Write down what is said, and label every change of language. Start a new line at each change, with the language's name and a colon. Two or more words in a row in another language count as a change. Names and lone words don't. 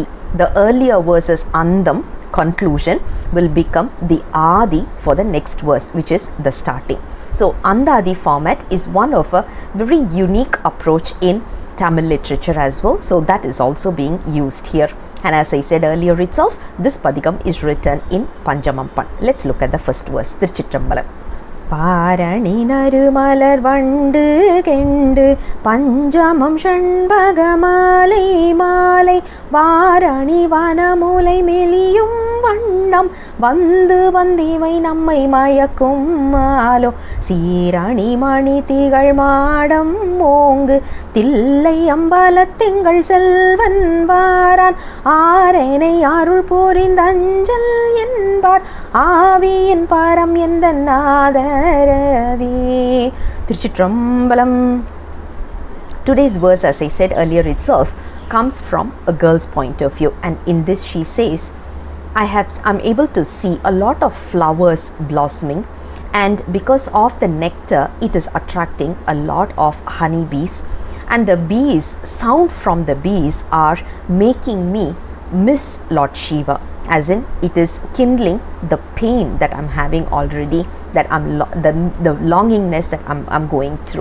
English: The earlier verses Andam, conclusion, will become the Adi for the next verse, which is the starting. So Andadi format is one of a very unique approach in Tamil literature as well. So that is also being used here. And as I said earlier itself, this Padigam is written in Panjamam Pan. Let's look at the first verse.
Tamil: திருச்சிற்றம்பலம். வாரணி நறுமலர் வண்டு கெண்டு பஞ்சமம் சண்பகமாலை மாலை வாரணி வனமுலை மெலியும் வண்ணம் வண்டு வந்திவை நம்மை மயக்கும் மாலோ சீரணி மணி திகழ் மாடம் ஓங்கு தில்லை அம்பலத்திங்கள் செல்வன் வாரான் ஆரேனை அருள் புரிந்தஞ்சல் என்பார் ஆவியின் பாரம் எந்த நாதரவே. Tiruchitrambalam.
English: Today's verse, as I said earlier itself, comes from a girl's point of view, and in this she says, I'm able to see a lot of flowers blossoming, and because of the nectar, it is attracting a lot of honeybees, and the bees, sound from the bees are making me miss Lord Shiva, as in it is kindling the pain that I'm having already, that the longingness that I'm going through.